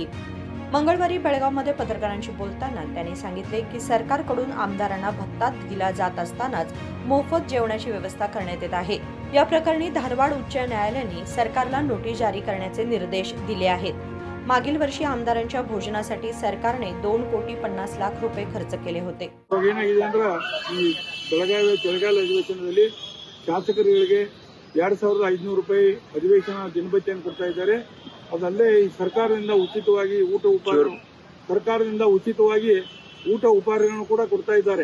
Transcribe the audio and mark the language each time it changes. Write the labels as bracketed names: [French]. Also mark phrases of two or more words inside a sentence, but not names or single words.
[Marathi] मंगळवारी बेळगावमध्ये पत्रकारांशी बोलताना त्यांनी सांगितले की सरकारकडून आमदारांना भत्ता दिला जात असतानाच मोफत जेवणाची व्यवस्था करण्यात येत आहे। या प्रकरणी धारवाड उच्च न्यायालयाने सरकारला नोटीस जारी करण्याचे निर्देश दिले आहेत। मागील वर्षी आमदारांच्या भोजनासाठी सरकारने 2,50,00,000 रुपये खर्च केले होते। [Kannada] ಬೆಳಗಾವಿ ಚಳಿಗಾಲ ಅಧಿವೇಶನದಲ್ಲಿ ಶಾಸಕರಿಗೆ 2,500 ರೂಪಾಯಿ ಅಧಿವೇಶನ ದಿನಭತ್ಯೆಯನ್ನು ಕೊಡ್ತಾ ಇದ್ದಾರೆ। ಅದಲ್ಲದೆ ಈ ಸರ್ಕಾರದಿಂದ ಉಚಿತವಾಗಿ ಊಟ ಉಪಹಾರಗಳನ್ನು ಕೂಡ ಕೊಡ್ತಾ ಇದ್ದಾರೆ।